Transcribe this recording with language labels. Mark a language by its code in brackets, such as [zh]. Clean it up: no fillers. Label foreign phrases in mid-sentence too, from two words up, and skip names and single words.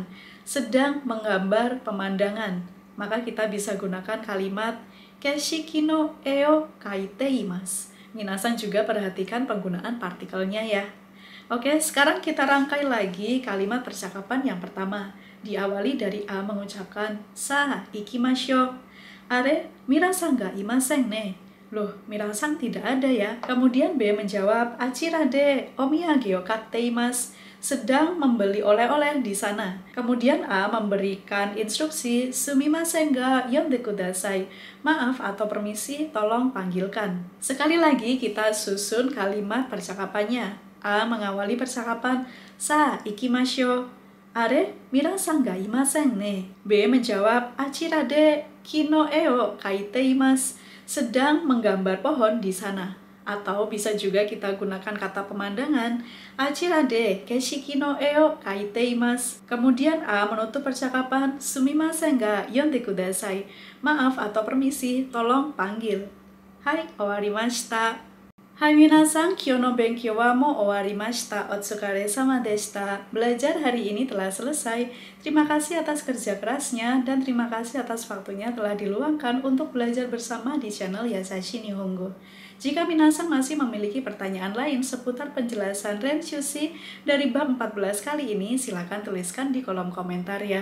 [id] Sedang menggambar pemandangan, maka kita bisa gunakan kalimat [ja] 景色の絵を描いています. [id] Minasang juga perhatikan penggunaan partikelnya ya. Oke, sekarang kita rangkai lagi kalimat percakapan yang pertama. Diawali dari A mengucapkan [ja] さあ行きましょう. あれ、ミラーさんがいませんね. [id] Loh, mirasang tidak ada ya. Kemudian B menjawab, [ja] あちらでお土産を買っています. [id] Sedang membeli oleh-oleh di sana. Kemudian A memberikan instruksi, [ja] すみませんが呼んでください. [id] Maaf atau permisi, tolong panggilkan. Sekali lagi kita susun kalimat percakapannya. A mengawali percakapan, [ja] さあ行きましょう. あれ、ミラーさんがいませんね. B menjawab, あちらで木の絵を描いています. [id] Sedang menggambar pohon di sana. Atau bisa juga kita gunakan kata pemandangan, [ja] あちらで景色の絵を描いています. [id] Kemudian A menutup percakapan, [ja] すみませんが呼んでください. [id] Maaf atau permisi, tolong panggil. [ja] Hai, owarimashita. はい皆さん、今日の勉強はもう終わりました. お疲れ様でした. [id] Belajar hari ini telah selesai. Terima kasih atas kerja kerasnya dan terima kasih atas waktunya telah diluangkan untuk belajar bersama di channel Yasashi Nihongo. Jika minasan masih memiliki pertanyaan lain seputar penjelasan Renshushi dari bab 14 kali ini, silakan tuliskan di kolom komentar ya.